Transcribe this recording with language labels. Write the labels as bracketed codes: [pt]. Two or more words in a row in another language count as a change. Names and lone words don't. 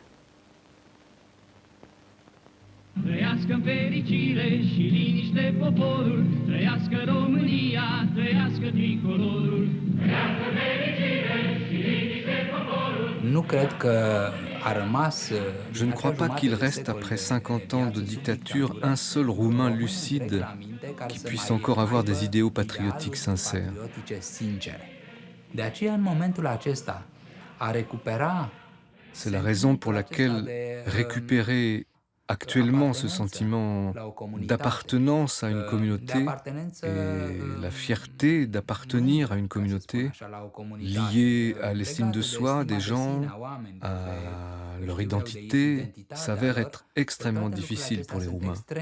[ro] Trăiască în fericire și liniște poporul, trăiască România, trăiască tricolorul. Trăiască în fericire și liniște poporul. Nu cred că a rămas. [fr] Je ne crois pas qu'il reste, après 50 ans de dictature, un seul Roumain lucide qui puisse encore avoir des idéaux patriotiques sincères. [ro] De aceea, în momentul acesta, a recupera. [fr] C'est la raison pour laquelle récupérer actuellement ce sentiment d'appartenance à une communauté et la fierté d'appartenir à une communauté liée à l'estime de soi des gens, à leur identité, s'avère être extrêmement difficile pour les Roumains.